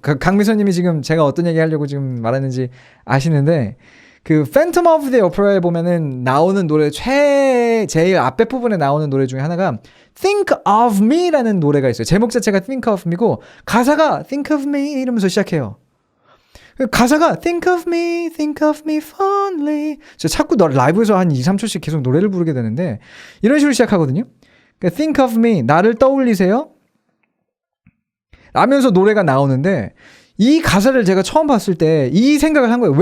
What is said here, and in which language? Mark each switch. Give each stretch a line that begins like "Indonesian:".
Korean: 강미선님이 지금 제가 어떤 얘기 하려고 지금 말하는지 아시는데 그 Phantom of the Opera에 보면은 나오는 노래 제일 앞에 부분에 나오는 노래 중에 하나가 Think of Me라는 노래가 있어요. 제목 자체가 Think of Me고 가사가 Think of Me 이러면서 시작해요. 가사가
English: Think of me fondly.
Korean: 저 자꾸 라이브에서 한 2, 3초씩 계속 노래를 부르게 되는데 이런 식으로 시작하거든요. 그러니까 Think of me, 나를 떠올리세요 라면서 노래가 나오는데 이 가사를 제가 처음 봤을 때 이 생각을 한 거예요.